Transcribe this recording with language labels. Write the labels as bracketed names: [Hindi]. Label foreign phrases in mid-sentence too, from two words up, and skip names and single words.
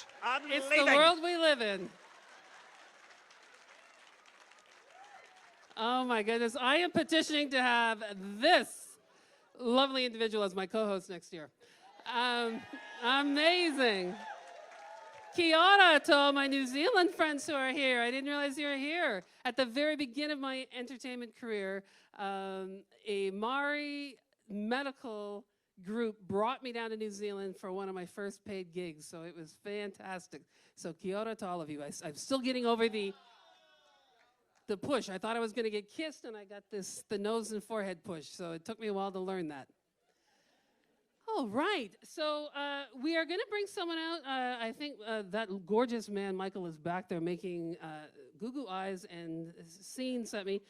[English] It's the world we live in. Oh my goodness. I am petitioning to have this lovely individual as my co-host next year. Amazing. [Māori] Kia ora [English] to all my New Zealand friends who are here. I didn't realize you were here. At the very beginning of my entertainment career, a Maori medical group brought me down to New Zealand for one of my first paid gigs, so it was fantastic. So [Māori] kia ora [English] to all of you. I'm still getting over the push. I thought I was going to get kissed, and I got the nose and forehead push, so it took me a while to learn that. All right, so we are going to bring someone out. I think that gorgeous man, Michael, is back there making goo-goo eyes and scenes at me.